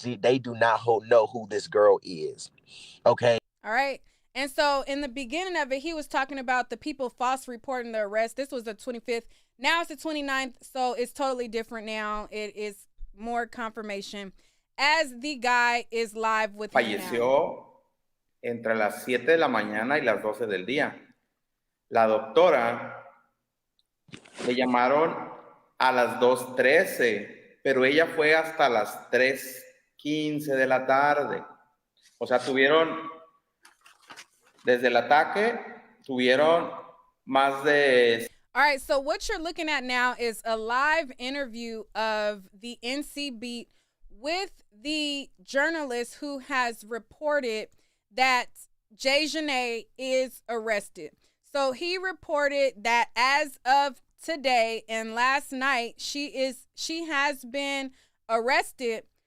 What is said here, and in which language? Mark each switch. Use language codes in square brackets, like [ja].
[en] They do not know who this girl is. Okay. All right. And so in the beginning of it, he was talking about the people false reporting the arrest. This was the 25th. Now it's the 29th. So it's totally different now. It is more confirmation as the guy is live with [es] falleció entre las 7 de la mañana y las 12 del día. La doctora le llamaron a las 2:13, pero ella fue hasta las 3:15 de la tarde. O sea, tuvieron Desde el ataque tuvieron más de... [en] All right, so what you're looking at now is a live interview of the NC Beat with the journalist who has reported that Daejanae is arrested. So he reported that as of today and last night, she has been arrested.